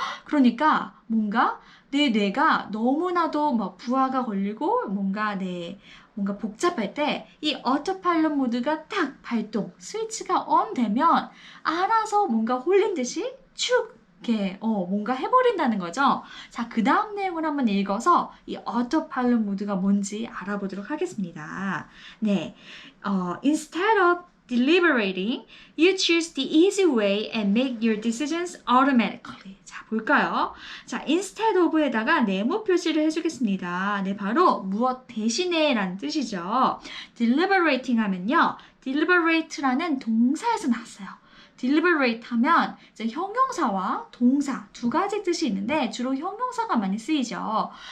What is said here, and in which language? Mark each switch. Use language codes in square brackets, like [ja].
[ko] 그러니까 뭔가 내 뇌가 너무나도 막 부하가 걸리고 뭔가 복잡할 때 이 어토파일럿 모드가 딱 발동, 스위치가 ON 되면 알아서 뭔가 홀린 듯이 축 이렇게 뭔가 해버린다는 거죠. 자, 그 다음 내용을 한번 읽어서 이 어토파일럿 모드가 뭔지 알아보도록 하겠습니다. [en] 네, instead of deliberating, you choose the easy way and make your decisions automatically. [ko] 자, 볼까요? 자, instead of에다가 네모 표시를 해주겠습니다. 네, 바로 무엇 대신에 라는 뜻이죠. deliberating 하면요. deliberate라는 동사에서 났어요. deliberate 하면 이제 형용사와 동사 두 가지 뜻이 있는데 주로 형용사가 많이 쓰이죠.